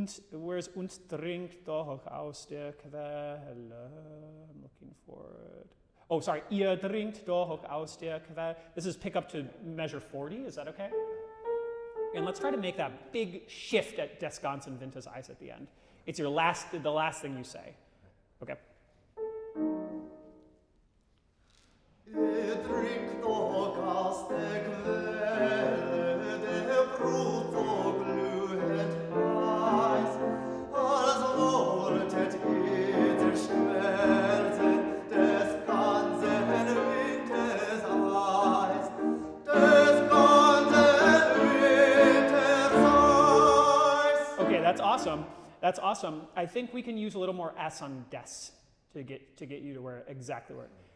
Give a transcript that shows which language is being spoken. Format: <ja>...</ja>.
<en>Where's</en> <de>uns trinkt doch aus der Quelle?</de> <en>I'm looking for it. Oh, sorry.</en> <de>Ihr trinkt doch aus der Quelle.</de> <en>This is pick up to measure 40. Is that okay? And let's try to make that big shift at</en> <de>Des ganzen Winters Eis</de> <en>at the end. It's the last thing you say. Okay.</en> <de>Ihr trinkt doch aus der Quelle, der Brut so glühend heiß, als wolltet ihr zerschmelzen des ganzen Winters Eis, des ganzen Winters Eis.</de> <en>Okay, that's awesome. That's awesome. I think we can use a little more S on des to get you to exactly where.</en>